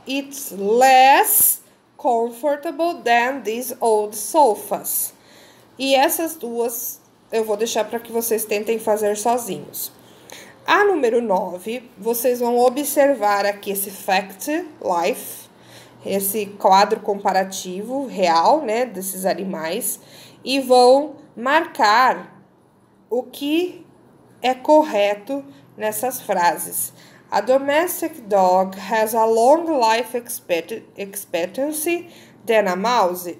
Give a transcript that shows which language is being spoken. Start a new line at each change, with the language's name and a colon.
English: It's less comfortable than these old sofas.
Portuguese: E essas duas eu vou deixar para que vocês tentem fazer sozinhos. A número 9, vocês vão observar aqui esse fact life, esse quadro comparativo real, né, desses animais, e vão marcar o que é correto nessas frases.
English: A domestic dog has a long life expectancy than a mouse.